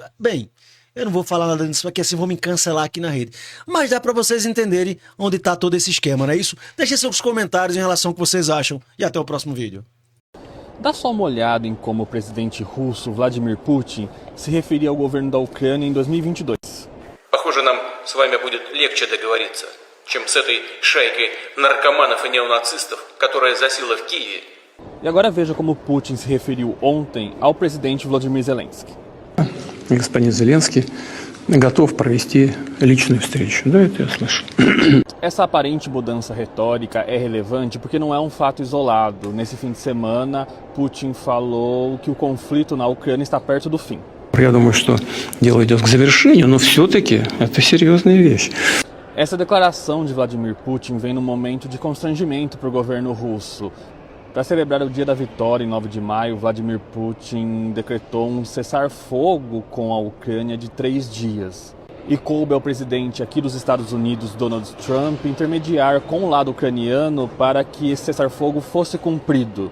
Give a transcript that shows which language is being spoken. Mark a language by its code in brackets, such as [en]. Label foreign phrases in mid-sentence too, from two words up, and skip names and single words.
[pt] Bem, eu não vou falar nada disso porque assim vou me cancelar aqui na rede. Mas dá para vocês entenderem onde está todo esse esquema, não é isso? Deixem seus comentários em relação ao que vocês acham e até o próximo vídeo. Dá só uma olhada em como o presidente russo Vladimir Putin se referia ao governo da Ucrânia em 2022. [ru] Похоже, нам с вами будет легче договориться, чем с этой шайкой наркоманов и неонацистов, которая засела в Киеве. [pt] E agora veja como Putin se referiu ontem ao presidente Vladimir Zelensky. [ru] Господин Зеленский готов провести личную встречу. Да, это я слышу. [pt] Essa aparente mudança retórica é relevante porque não é um fato isolado. Nesse fim de semana, Putin falou que o conflito na Ucrânia está perto do fim. [ru] Я думаю, что дело идет к завершению, но все-таки это серьезная вещь. [pt] Essa declaração de Vladimir Putin vem num momento de constrangimento para o governo russo. Para celebrar o dia da vitória, em 9 de maio, Vladimir Putin decretou um cessar-fogo com a Ucrânia de 3 dias. E coube ao presidente aqui dos Estados Unidos, Donald Trump, intermediar com o lado ucraniano para que esse cessar-fogo fosse cumprido.